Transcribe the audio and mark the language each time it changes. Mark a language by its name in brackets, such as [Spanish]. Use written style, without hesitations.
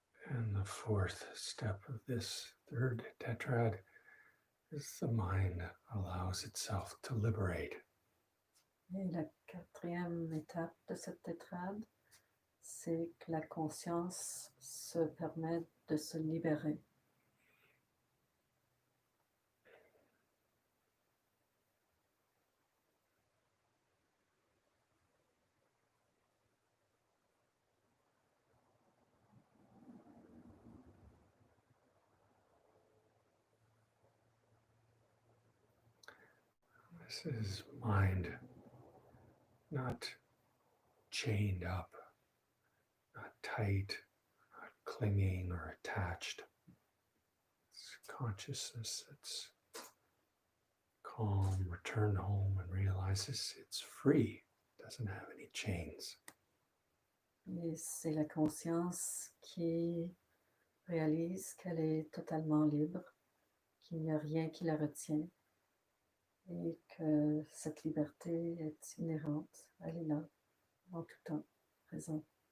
[English] And the fourth step of this third tetrad is the mind allows itself to liberate. [French] Et la quatrième étape de cette tétrade, c'est que la conscience se permet de se libérer. [English] This is mind not chained up, not tight, not clinging or attached. It's consciousness that's calm, returned home and realizes it's free, doesn't have any chains. [French] Et c'est la conscience qui réalise qu'elle est totalement libre, qu'il n'y a rien qui la retient et que cette liberté est inhérente, elle est là, en tout temps, présente.